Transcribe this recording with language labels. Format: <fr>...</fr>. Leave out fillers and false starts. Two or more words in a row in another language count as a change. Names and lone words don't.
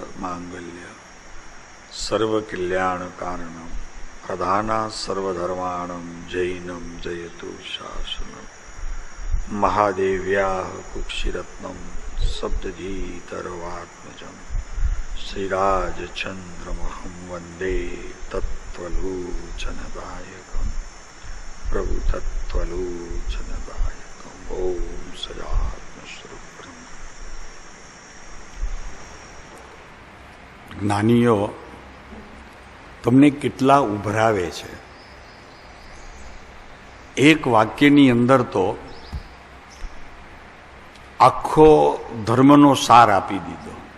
<sa>मांगल्य सर्वकल्याण कारणम प्रधाना सर्वधर्माणं जैनम जयतु शासनम महादेव्या कुक्षिरत्नम सप्तधीतरवात्मजं श्रीराजचंद्रमहं वंदे तत्त्वलोचनदायकं प्रभु तत्त्वलोचनदायकं ओम सदात्मस्वरूपं।</sa> <gu>જ્ઞાનીઓ તમને કેટલા ઉભરાવે છે. એક વાક્યની અંદર તો આખો ધર્મનો સાર આપી દીધો.</gu>